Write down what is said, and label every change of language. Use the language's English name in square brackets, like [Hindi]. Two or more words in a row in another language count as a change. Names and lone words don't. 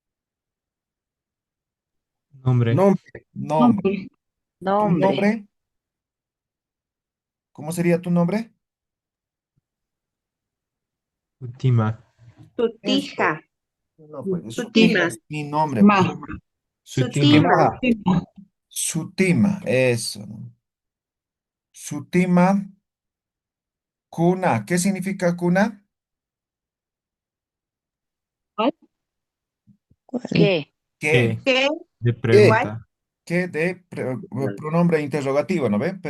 [Spanish] Nombre. Nombre. Nombre. Nombre. ¿Tu Nombre. nombre? ¿Cómo sería tu nombre? Última. Eso. Sutija. No, pues, Sutima Sutima. es mi nombre, pues. Ma. Sutima. Sutima. Sutima. Sutima, eso, ¿no? [Aymara] Sutima, cuna. [Spanish] ¿Qué significa cuna? ¿Cuál? ¿Qué? ¿Qué? ¿Qué? ¿Qué? De ¿Qué? ¿Cuál? pregunta. ¿Qué de pronombre interrogativo, ¿no ve?